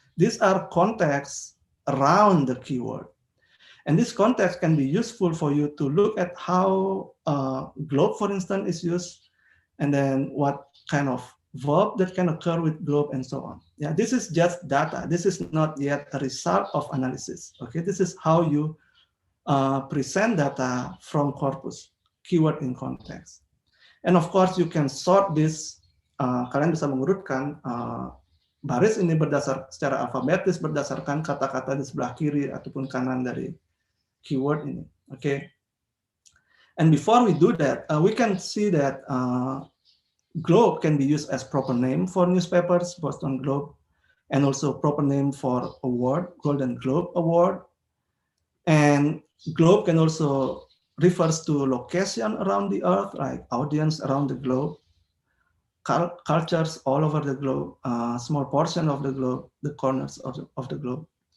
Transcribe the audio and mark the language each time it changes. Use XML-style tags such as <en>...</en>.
<en>These are contexts around the keyword. And this context can be useful for you to look at how globe, for instance, is used, and then what kind of verb that can occur with globe and so on. Yeah, this is just data. This is not yet a result of analysis. Okay, this is how you present data from corpus, keyword in context. And of course, you can sort this.</en> <id>Kalian bisa mengurutkan baris ini secara alfabetis berdasarkan kata-kata di sebelah kiri ataupun kanan dari keyword ini.</id> <en>Okay. And before we do that, we can see that globe can be used as proper name for newspapers, Boston Globe, and also proper name for award, Golden Globe Award. And globe can also refers to location around the earth, like audience around the globe, cultures all over the globe, small portion of the globe, the corners of the globe.</en>